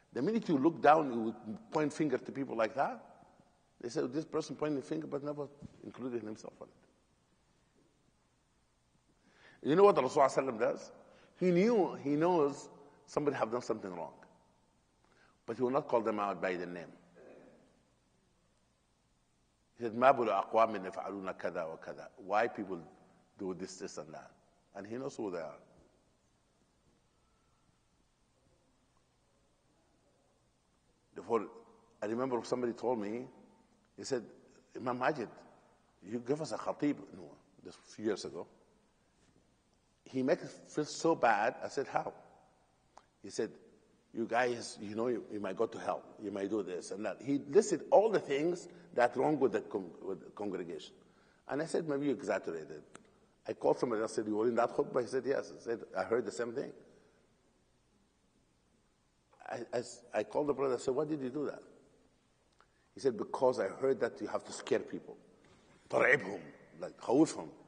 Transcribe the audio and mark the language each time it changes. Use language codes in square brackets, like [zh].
[en] The minute you look down, you would point finger to people like that. They say, this person pointing the finger, but never included himself on it. You know what Rasulullah does? He knows somebody have done something wrong. But he will not call them out by the name. He said, [ar] مَا بُلُ أَقْوَامٍ يَفْعَلُونَ كَذَا وَكَذَا. [en] Why people do this, and that. And he knows who they are. before, I remember somebody told me, he said, Imam Majid, you give us a khatib, no, this a few years ago. He made it feel so bad. I said, how? He said, you guys, you might go to hell. You might do this and that. He listed all the things that wrong with the congregation. And I said, maybe you exaggerated. I called somebody else and said, you were in that khutbah? He said, yes. I said, I heard the same thing. I called the brother and said, why did you do that? He said, because I heard that you have to scare people. [ar] ترعبهم, like خوفهم.